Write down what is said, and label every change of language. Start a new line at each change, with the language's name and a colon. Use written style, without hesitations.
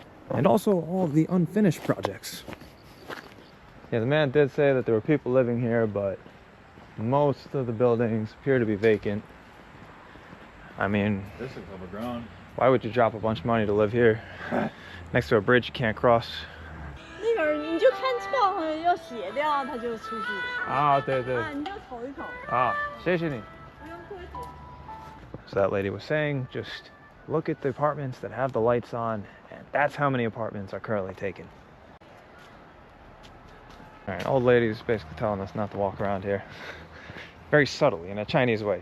English: And also all of the unfinished projects. Yeah, the man did say that there were people living here, but most of the buildings appear to be vacant. I mean, this is overgrown. Why would you drop a bunch of money to live here next to a bridge you can't cross?
Chinese: 那个你就看窗上要写掉，它就出去。啊，对对。啊，你就瞅一瞅。啊，谢谢你。不用客气。
English: So that lady was saying, just look at the apartments that have the lights on, and that's how many apartments are currently taken. All right, old lady's basically telling us not to walk around here. Very subtly, in a Chinese way.